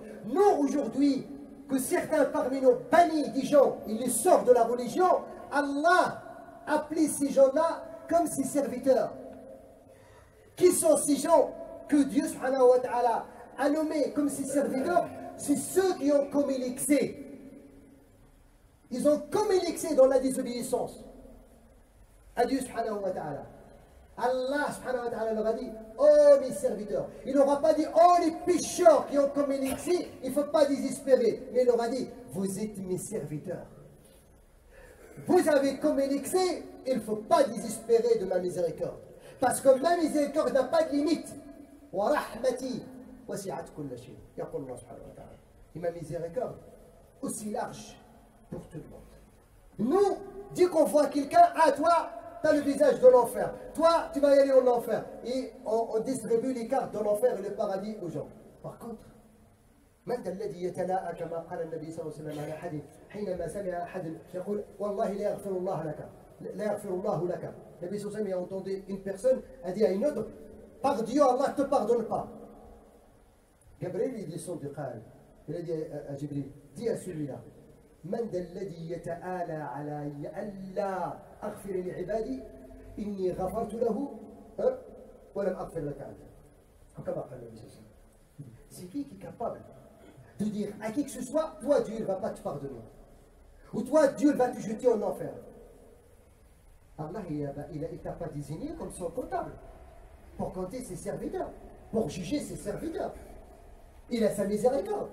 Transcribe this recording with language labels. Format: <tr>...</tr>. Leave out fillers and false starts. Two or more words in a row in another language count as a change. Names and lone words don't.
<fr>Nous aujourd'hui, que certains parmi nous bannissent des gens, ils les sortent de la religion, Allah appelait ces gens-là comme ses serviteurs. Qui sont ces gens que Dieu</fr> <ar>سبحانه وتعالى</ar> <fr>a nommés comme ses serviteurs? C'est ceux qui ont commis l'excès. Ils ont commis l'excès dans la désobéissance. à Dieu</fr> <ar>سبحانه وتعالى. الله سبحانه وتعالى</ar> <fr>leur a dit, oh mes serviteurs. Il n'aura pas dit, oh les pécheurs qui ont commis l'excès, il ne faut pas désespérer. Mais il leur a dit, vous êtes mes serviteurs. Vous avez commis l'excès, il ne faut pas désespérer de ma miséricorde. Parce que ma miséricorde n'a pas de limite.</fr> <ar>ورحمتي وسعت كل شيء يقول الله سبحانه وتعالى.</ar> <fr>Et ma miséricorde, aussi large pour tout le monde. Nous, dès qu'on voit quelqu'un, ah toi, tu as le visage de l'enfer. Toi, tu vas y aller en enfer. Et on distribue les cartes de l'enfer et le paradis aux gens. Par contre,</fr> <ar>من ذا الذي يتلاءى كما قال النبي صلى الله عليه وسلم على حديث حينما سمع أحد يقول والله لا يغفر الله لك لا يغفر الله لك. النبي صلى الله عليه وسلم</ar> <fr>a entendu une personne a dit à une autre, par Dieu, Allah ne te pardonne pas. Gabriel il descend du Qur'an. Il a dit à Jibril, dis à celui-là,</fr> <ar>من ذا الذي يتآلى علي ألا أغفر لعبادي إني غفرت له ولم أغفر لك أنت. كما قال النبي صلى الله عليه وسلم.</ar> <fr>C'est qui est capable de dire à qui que ce soit, toi Dieu ne va pas te pardonner. Ou toi Dieu va te jeter en enfer. Allah il ne t'a pas désigné comme son comptable pour compter ses serviteurs, pour juger ses serviteurs. Il a sa miséricorde.</fr>